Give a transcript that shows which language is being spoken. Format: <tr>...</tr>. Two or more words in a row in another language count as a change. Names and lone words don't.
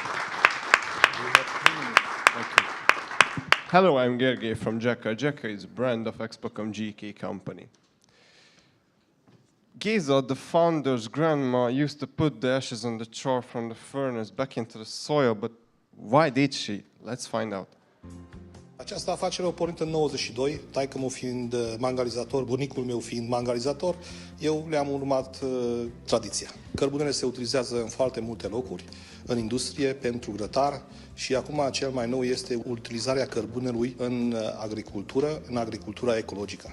<en>Hello, I'm Gergely from GECA. GECA is a brand of Expocom GK company. Geza, the founder's grandma, used to put the ashes on the char from the furnace back into the soil, but why did she? Let's find out.</en> <ro>Această afacere a pornit în 92, taică-meu fiind mangalizator, bunicul meu fiind mangalizator, eu le-am urmat tradiția. Cărbunele se utilizează în foarte multe locuri, în industrie, pentru grătar și acum cel mai nou este utilizarea cărbunelui în agricultura ecologică.</ro>